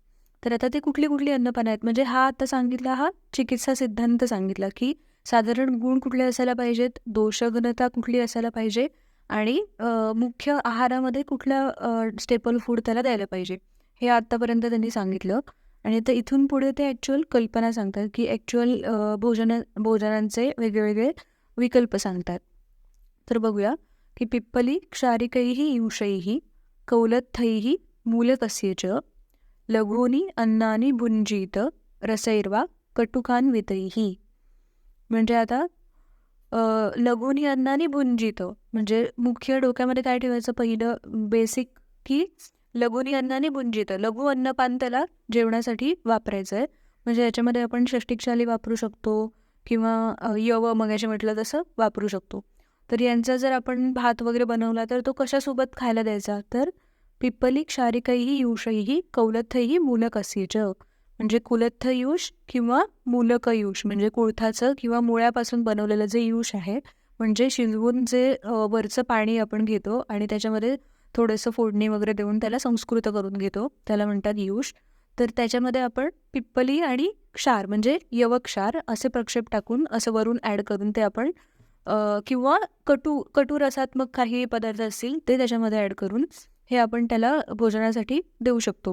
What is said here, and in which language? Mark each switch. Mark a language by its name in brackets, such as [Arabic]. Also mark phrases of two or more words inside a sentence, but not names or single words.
[Marathi] तर आता ते कुठली कुठली अन्नपानं आहेत, म्हणजे हा आता सांगितला हा चिकित्सा सिद्धांत सांगितला की साधारण गुण कुठले असायला पाहिजेत, दोषघनता कुठली असायला पाहिजे आणि मुख्य आहारामध्ये कुठल्या [English] staple food [Marathi] त्याला द्यायला पाहिजे हे आत्तापर्यंत त्यांनी सांगितलं. आणि तर इथून पुढे ते ॲक्च्युअल कल्पना सांगतात की ॲक्च्युअल भोजनांचे वेगवेगळे विकल्प सांगतात. तर बघूया की [Sanskrit] पिप्पली क्षारिकैः यूषैः कौलत्थैः मूलकस्य च लघूनि अन्नानि भुञ्जीत रसैर्वा कटुकान्वितैः. [Marathi] म्हणजे आता [Sanskrit] लघूनि अन्नानि भुञ्जीत [Marathi] म्हणजे मुख्य डोक्यामध्ये काय ठेवायचं, पहिलं बेसिक की [Sanskrit] लघूनि अन्नानि भुञ्जीत, [Marathi] लघु अन्नपान त्याला जेवणासाठी वापरायचं आहे. म्हणजे याच्यामध्ये आपण षष्टिकशाली वापरू शकतो किंवा यव मगाशी म्हटलं तसं वापरू शकतो. तर यांचा जर आपण भात वगैरे बनवला तर तो कशासोबत खायला द्यायचा, तर [Sanskrit] पिप्पली क्षारिकैः यूषैः कौलत्थैः मूलकस्य च. [Marathi] म्हणजे कुलत्थयूष किंवा मूलकयूष म्हणजे कुळथाचं किंवा मुळ्यापासून बनवलेलं जे यूष आहे, म्हणजे शिजवून जे वरचं पाणी आपण घेतो आणि त्याच्यामध्ये थोडंसं फोडणी वगैरे देऊन त्याला संस्कृत करून घेतो, त्याला म्हणतात यूष. तर त्याच्यामध्ये आपण पिप्पली आणि क्षार म्हणजे यवक्षार असे प्रक्षेप टाकून असं वरून ॲड करून ते आपण किंवा कटू रसात्मक काही पदार्थ असतील ते त्याच्यामध्ये ॲड करून हे आपण त्याला भोजनासाठी देऊ शकतो.